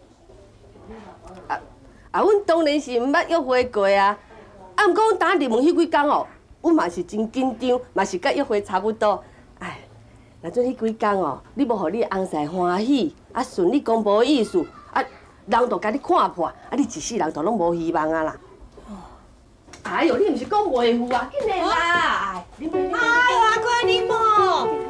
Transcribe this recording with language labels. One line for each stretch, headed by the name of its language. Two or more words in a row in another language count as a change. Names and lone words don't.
Min Nan Chinese: 阮当然是毋捌约会过啊。毋过阮当入门迄几工哦，阮嘛是真紧张，嘛是甲约会差不多。哎，若准迄几工哦，你无互你翁婿欢喜，顺利公无意思，人就甲你看破，你一世人就拢无希望啊啦。哎呦，你毋是讲袂赴啊？紧来啦！哎呦，阿哥你莫。